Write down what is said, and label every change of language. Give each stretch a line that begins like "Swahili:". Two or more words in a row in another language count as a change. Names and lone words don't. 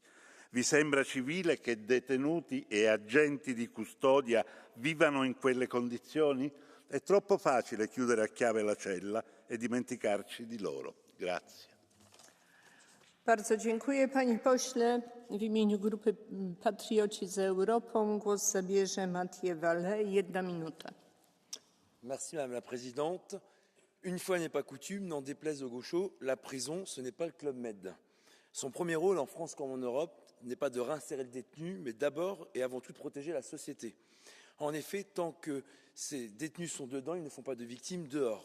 Italian: Vi sembra civile che detenuti e agenti di custodia vivano in quelle condizioni? È troppo facile chiudere a chiave la cella e dimenticarci di loro. Grazie.
Polish: Bardzo dziękuję, panie pośle. W imieniu Grupy Patrioci za Europą głos zabierze Mathieu Vallet. 1 minuta.
French: Merci Madame la Présidente. Une fois n'est pas coutume, n'en déplaise aux gauchos, la prison, ce n'est pas le Club Med. Son premier rôle, en France comme en Europe, n'est pas de réinsérer le détenu, mais d'abord et avant tout de protéger la société. En effet, tant que ces détenus sont dedans, ils ne font pas de victimes dehors.